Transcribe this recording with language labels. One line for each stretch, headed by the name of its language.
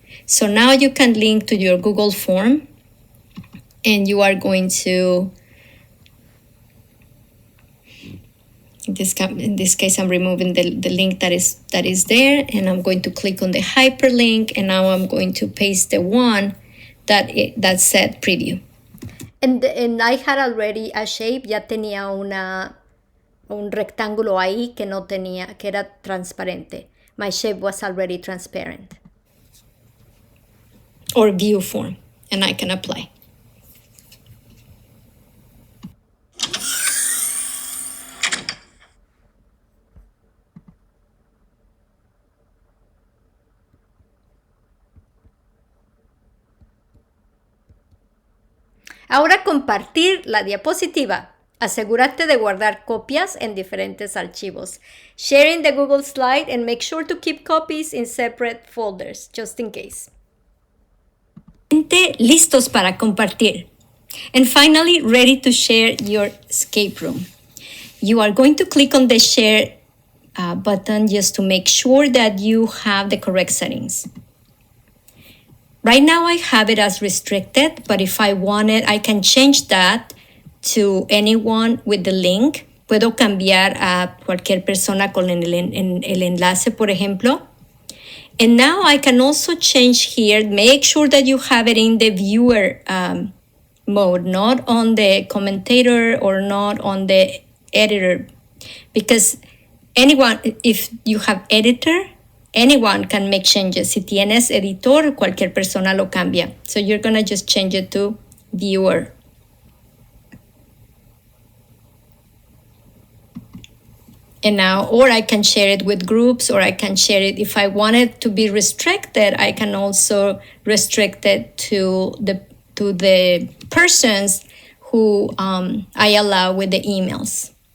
English: So now you can link to your Google form, and you are going to, in this case, I'm removing the link that is there, and I'm going to click on the hyperlink, and now I'm going to paste the one that said preview. And I had already a shape,
Spanish: ya tenía un rectángulo ahí que no tenía, que era transparente.
English: My shape was already transparent. Or view form, and I can apply.
Spanish: Ahora compartir la diapositiva. Asegúrate de guardar copias en diferentes archivos.
English: Sharing the Google slide and make sure to keep copies in separate folders, just in case.
Spanish: Listos para compartir.
English: And finally, ready to share your escape room. You are going to click on the share button just to make sure that you have the correct settings. Right now I have it as restricted, but if I want it, I can change that to anyone with the link.
Spanish: Puedo cambiar a cualquier persona con el enlace, por ejemplo.
English: And now I can also change here, make sure that you have it in the viewer mode, not on the commentator or not on the editor. Because anyone, if you have editor, anyone can make changes.
Spanish: Si tienes editor, cualquier persona lo cambia.
English: So you're going to just change it to viewer. And now, or I can share it with groups, or I can share it, if I want it to be restricted, I can also restrict it to the persons who I allow with the emails.